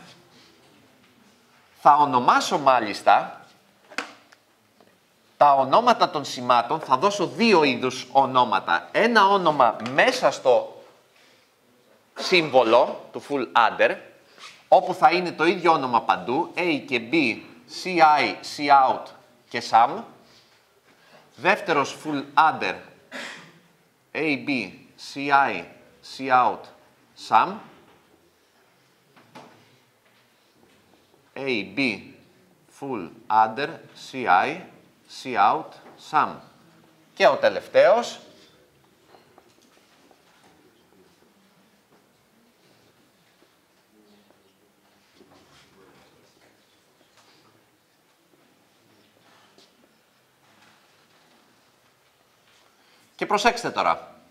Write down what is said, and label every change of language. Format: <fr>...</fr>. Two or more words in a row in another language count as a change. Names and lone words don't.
<el>Θα ονομάσω μάλιστα τα ονόματα των σημάτων, θα δώσω δύο είδους ονόματα. Ένα όνομα μέσα στο σύμβολο του</el> <en>full adder,</en> <el>όπου θα είναι το ίδιο όνομα παντού, A και B, CI, Cout και Sum.</el> <en>Δεύτερος full adder, AB, CI, Cout, Sum. AB, full adder, CI, Cout, Sum.</en> <el>Και ο τελευταίος, και προσέξτε τώρα.</el>